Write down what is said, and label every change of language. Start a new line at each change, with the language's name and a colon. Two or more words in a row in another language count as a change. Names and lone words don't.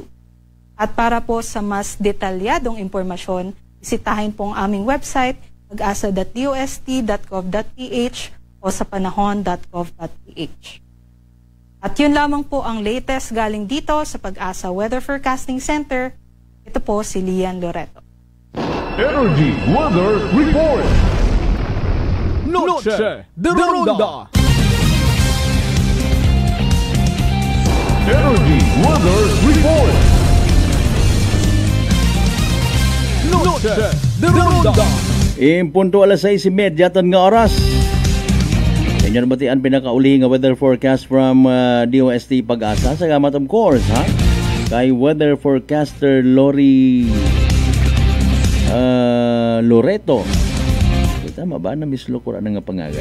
Filipino: At para po sa mas detalyadong impormasyon, bisitahin po ang aming website, pag-asa.dost.gov.ph o sa panahon.gov.ph. At yun lamang po ang latest galing dito sa Pag-asa Weather Forecasting Center. Ito po si Lian Loreto. Energy Weather Report. Noche de Ronda. Energy Weather Report. Noche de Ronda.
Hiligaynon: Punto alas 6:30 tan nga oras. Inyo nabatian pinakauli nga
English: weather forecast from
Hiligaynon: DOST Pag-asa. Salamat
English: of course
Hiligaynon: kay weather forecaster Lori Loreto. Tama ba na Miss Locura na nga pangalan?